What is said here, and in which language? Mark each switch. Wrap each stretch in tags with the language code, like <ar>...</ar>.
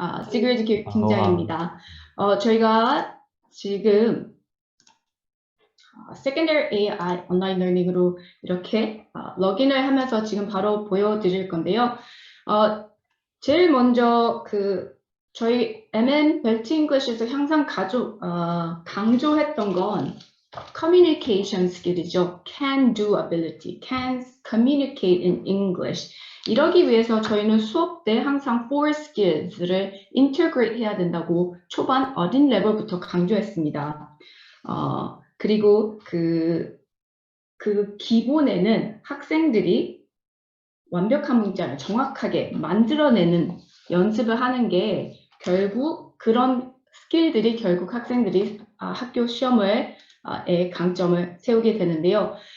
<ko>시그리드 교육 팀장입니다. 저희가 지금 Secondary AI 온라인 러닝으로 이렇게 로그인을 하면서 지금 바로 보여드릴 건데요. 제일 먼저 저희 MN 벨트 잉글리시에서 항상 강조했던 건 communication skill이죠.</ko> <en>Can do ability, can communicate in English.</en> <ko>이러기 위해서 저희는 수업 때 항상 four skills를 integrate 해야 된다고 초반 어린 레벨부터 강조했습니다. 그리고 그 기본에는 학생들이 완벽한 문장을 정확하게 만들어내는 연습을 하는 게 결국 그런 스킬들이 결국 학생들이 학교 시험에 강점을 세우게 되는데요.</ko>